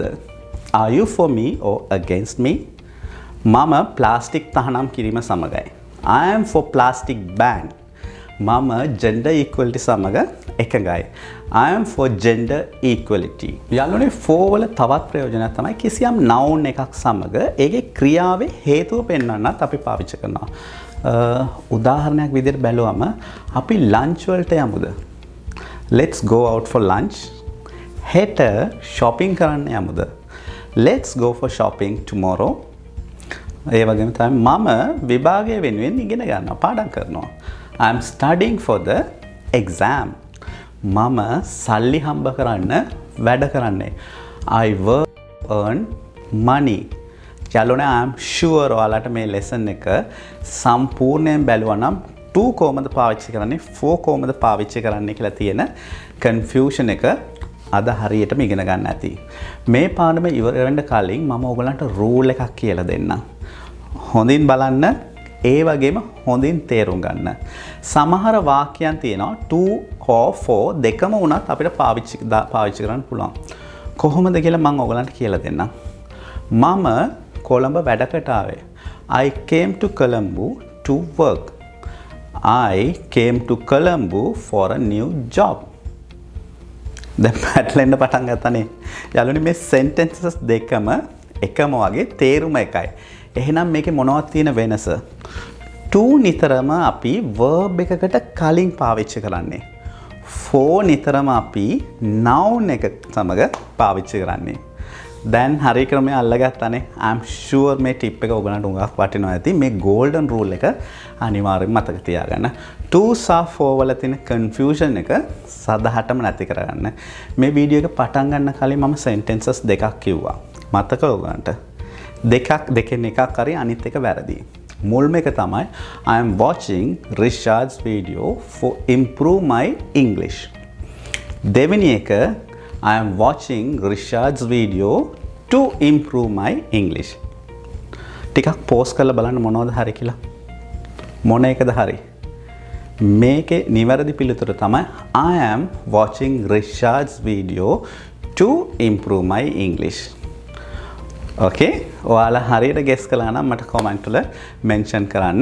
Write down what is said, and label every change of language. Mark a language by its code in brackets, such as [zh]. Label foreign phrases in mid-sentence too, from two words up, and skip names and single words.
[en] Are you for me or against me? [si] මම ප්ලාස්ටික් තහනම් කිරීම සමගයි. [en] I am for plastic ban. [si] මම gender equality සමග එකඟයි. [en] I am for gender equality. [si] යාළුවනේ for වල තවත් ප්‍රයෝජනයක් තමයි කිසියම් noun එකක් සමග ඒකේ ක්‍රියාවේ හේතුව පෙන්වන්නත් අපි පාවිච්චි කරනවා. උදාහරණයක් විදිහට බැලුවම අපි lunch වලට යමුද? [en] Let's go out for lunch. [si] හෙට shopping කරන්න යමුද? [en] Let's go for shopping tomorrow. [si] ඒ වගේම තමයි මම විභාගය වෙනුවෙන් ඉගෙන ගන්නවා පාඩම් කරනවා. [en] I am studying for the exam. [si] මම සල්ලි හම්බ කරන්න වැඩ කරන්නේ. [en] I work earn money. [si] යාළුවනේ [en] I am sure [si] ඔයාලට මේ lesson එක සම්පූර්ණයෙන් බැලුවා නම් to කොහොමද පාවිච්චි කරන්නේ for කොහොමද පාවිච්චි කරන්නේ කියලා තියෙන confusion එක අද හරියටම ඉගෙන ගන්න ඇති. මේ පාඩම ඉවර වෙන්න කලින් මම ඔයගලන්ට rule එකක් කියලා දෙන්නම්. හොඳින් බලන්න ඒ වගේම හොඳින් තේරුම් ගන්න. සමහර වාක්‍යයන් තියෙනවා [en] to or for [si] දෙකම වුණත් අපිට පාවිච්චි කරන්න පුළුවන්. කොහොමද කියලා මම ඔයගලන්ට කියලා දෙන්නම්. මම කොළඹ වැඩකට ආවේ. [en] I came to Colombo to work. I came to Colombo for a new job. [si] දැන් පැටලෙන්න පටන් ගත්තනේ. යාළුවනි මේ sentences දෙකම එකම වගේ තේරුම එකයි. එහෙනම් මේකේ මොනවද තියෙන වෙනස? to නිතරම අපි verb එකකට කලින් පාවිච්චි කරන්නේ. for නිතරම අපි noun එක සමග පාවිච්චි කරන්නේ. දැන් හරි ක්‍රමය අල්ලගත්තානේ. [en] I'm sure [si] මේ ටිප් එක ඔයගලන්ට උඟක් වටිනවා ඇති. මේ [en] golden rule [si] එක අනිවාර්යෙන් මතක තියාගන්න. to සහ for වල තියෙන confusion එක සදහටම නැති කරගන්න. මේ වීඩියෝ එක පටන් ගන්න කලින් මම sentences දෙකක් කිව්වා. මතක ඔයගලන්ට. දෙකෙන් එකක් හරි අනිත් එක වැරදි. මුල්ම එක තමයි [en] I am watching Richard's video for improve my English. දෙවෙනි එක I am watching Richard's video to improve my English. [si] ටිකක් පෝස් කරලා බලන්න මොනවද හරි කියලා. මොන එකද හරි? මේකේ නිවැරදි පිළිතුර තමයි [en] I am watching Richard's video to improve my English. [si] Okay? ඔයාලා හරියට guess කළා නම් මට comment වල mention කරන්න.